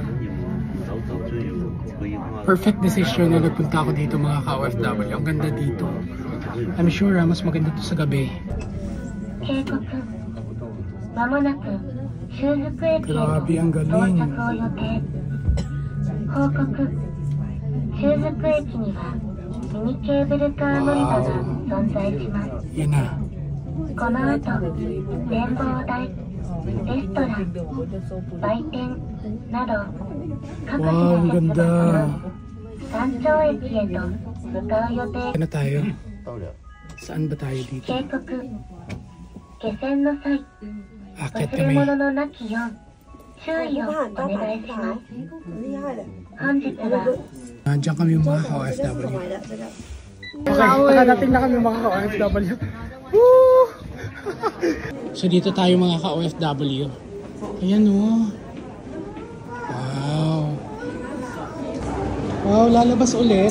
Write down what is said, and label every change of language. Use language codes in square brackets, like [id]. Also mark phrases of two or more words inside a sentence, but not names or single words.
[tl] Perfect decision na nagpunta ako dito mga ka-OFW. Ang ganda dito. [en] I'm sure [tl] mas maganda to sa gabi. Grabe, ang galing. [ja] 中腹駅にはミニケーブルカー乗り場が存在します。 [tl] Yun na. [ja] この後、展望台、レストラン、売店など各 Wow, 地 [tl] ang [ja] の鉄道 [tl] ganda. [ja] 山頂駅へと向かう予定。 [tl] Ano tayo? Saan ba tayo dito? [ja] 警告、下船の際、 Akit 忘れ [tl] kami. [ja] 物のなきよう注意をお願いします。本日は [tl] Nandiyan kami yung mga ka-OFW. Okay, nakadating na kami mga ka-OFW. Woo! So dito tayo mga ka-OFW. Ayan o. Wow. Wow, lalabas ulit.